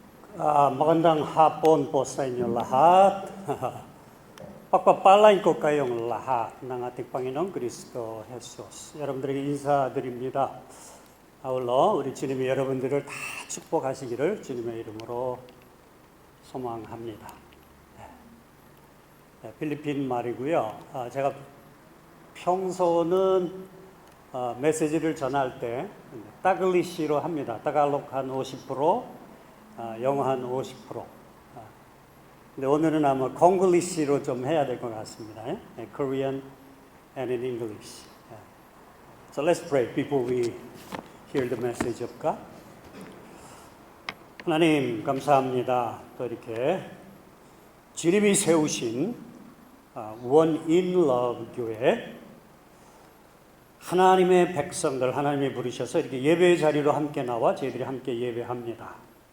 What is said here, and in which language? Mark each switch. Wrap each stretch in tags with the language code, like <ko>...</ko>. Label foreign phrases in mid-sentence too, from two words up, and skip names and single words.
<tl>Magandang hapon po sa inyo lahat. Pagpapalain ko kayong lahat ng ating Panginoong Kristo Jesus.</tl> <ko>여러분들에게 인사드립니다. 아울러 우리 주님이 여러분들을 다 축복하시기를 주님의 이름으로 소망합니다. 필리핀 말이고요. 제가 평소는 메시지를 전할 때 따글리시로 합니다. 따갈록 한 50%, 영어 한 50%. 근데 오늘은 아마 콩글리시로 좀 해야 될 것 같습니다.</ko> <en>Korean and in English. So let's pray before we hear the message of God.</en> <ko>하나님 감사합니다. 또 이렇게 주님이 세우신 One in Love 교회 하나님의 백성들 하나님이 부르셔서 이렇게 예배 자리로 함께 나와 저희들이 함께 예배합니다.</ko>